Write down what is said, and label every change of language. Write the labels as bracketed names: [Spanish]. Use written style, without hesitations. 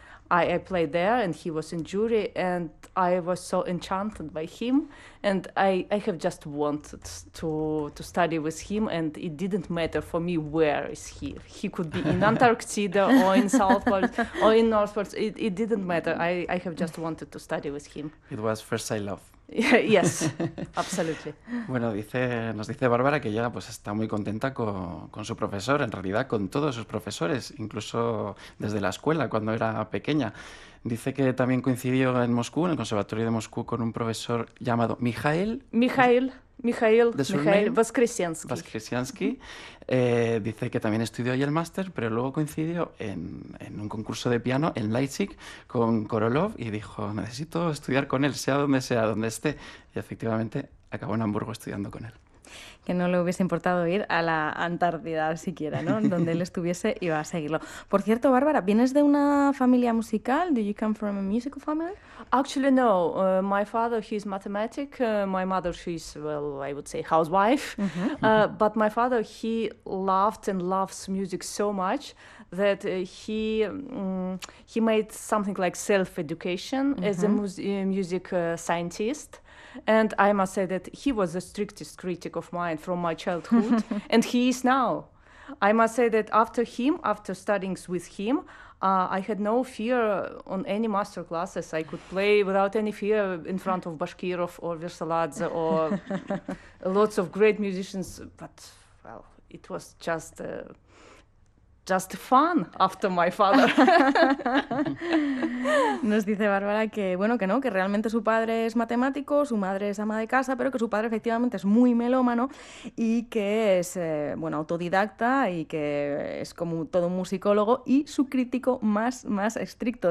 [English] I played there and he was in jury and I was so enchanted by him and I have just wanted to study with him and it didn't matter for me where is he. He could be in Antarctica or in South Pole or in North Pole. It didn't matter. I have just wanted to study with him. It was first I love. Yes, absolutely. [Spanish] Bueno, nos dice Bárbara que ella pues está muy contenta con su profesor, en realidad con todos sus profesores, incluso desde la escuela cuando era pequeña. Dice que también coincidió en Moscú, en el Conservatorio de Moscú, con un profesor llamado Mijael, de surname Voskresensky. Voskresensky. Dice que también estudió ahí el máster, pero luego coincidió en un concurso de piano en Leipzig con Korolov y dijo: necesito estudiar con él, sea donde esté. Y efectivamente acabó en Hamburgo estudiando con Que no le hubiese importado ir a la Antártida siquiera, ¿no? Donde él él. estuviese iba a seguirlo. Por cierto, Bárbara, ¿vienes de una familia musical? [English] Do you come from a musical family? Actually, no. My father, he's mathematic. My mother, she's, well, I would say housewife. But my father, he loved and loves music so much that he made something like self-education as a music scientist. And I must say that he was the strictest critic of mine from my childhood, and he is now. I must say that after him, after studying with him, I had no fear on any master classes. I could play without any fear in front of Bashkirov or Vyrsaladze or lots of great musicians. But well, it was just fun after my father. [Spanish] Sí, Nos dice Bárbara que, bueno, que no, que realmente su padre es matemático, su madre es ama de casa, pero que su padre efectivamente es muy melómano y que es, bueno, autodidacta y que es como todo un musicólogo y su crítico más estricto.